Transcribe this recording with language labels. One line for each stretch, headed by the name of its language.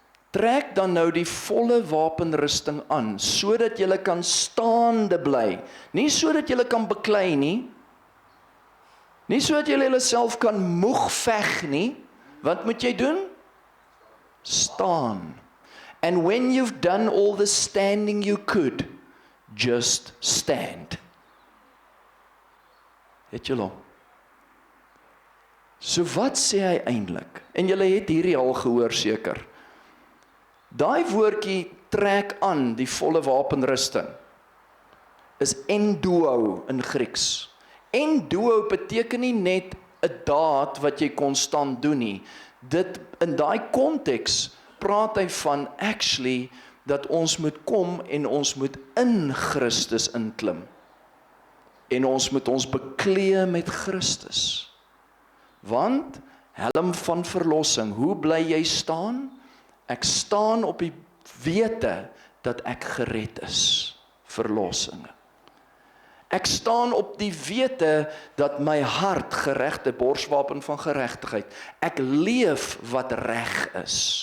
Afrikaans: Trek dan nou die volle wapenrusting aan, sodat jy kan staande bly. Nie sodat jy kan beklei nie, nie sodat jy jouself kan moeg veg nie. Wat moet jy doen? Staan.
English: And when you've done all the standing you could, just stand.
Afrikaans: Het julle? So wat sê hy eintlik? En julle het hierdie al gehoor seker. Daai woordjie trek aan die volle wapenrusting is enduo in Grieks. Enduo beteken nie net 'n daad wat jy konstant doen nie. Dit in daai konteks praat hy van actually dat ons moet kom en ons moet in Christus inklim. En ons moet ons beklee met Christus. Want helm van verlossing, hoe bly jy staan? Ek staan op die wete dat ek gered is. Verlossing. Ek staan op die wete dat my hart geregte borswapen van geregtigheid. Ek leef wat reg is.